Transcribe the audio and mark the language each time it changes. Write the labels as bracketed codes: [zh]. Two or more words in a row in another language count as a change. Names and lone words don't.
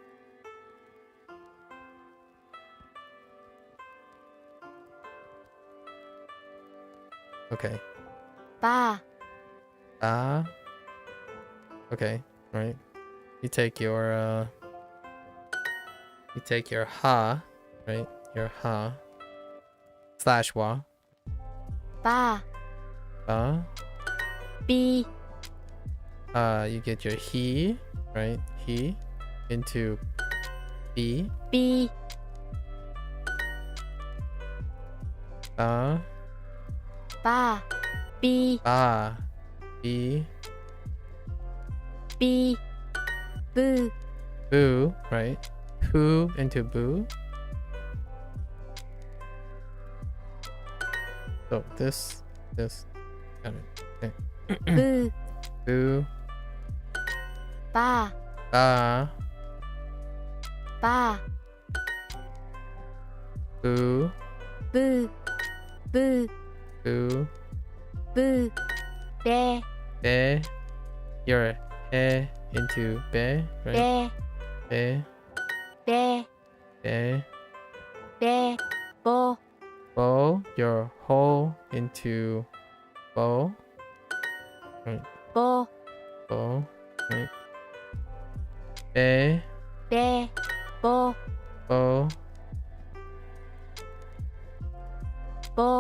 [en] Okay. Ba. Ah. Okay, right. You take your ha, right? Your ha. Slash wa. Ba. Ba. Bi. You get your he, right? He into B. Bi. Ba. Ba. Bi. Ba. B. Bi. Boo. Boo, right? Poo into boo. So this, got it. Okay. Boo. Boo. Ba. Ba. Ba. Boo. Boo. Boo. Boo. Boo. Be. Be. Your he into be, right? Be. Be. Be. Be. Be. Bo. Bo. Your ho into bo. Right. Bo. Bo. Right. Be. Be. Bo. Bo. Bo.